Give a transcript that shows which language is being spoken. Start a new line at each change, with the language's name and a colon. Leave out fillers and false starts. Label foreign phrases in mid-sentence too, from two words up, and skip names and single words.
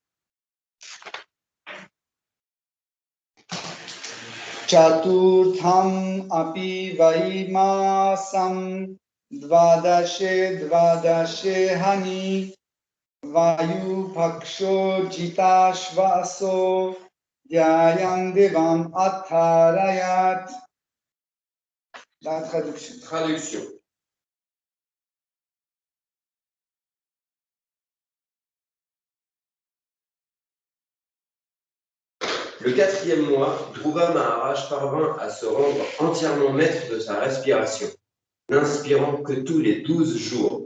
Sanskrit: Chaturtham api vaimasam Dvadashe hani Vayu paksho jitashvaso Dhyayam devam atharayat.
French: La traduction. Le 4e mois, Dhruva Maharaj parvint à se rendre entièrement maître de sa respiration, n'inspirant que tous les 12 jours.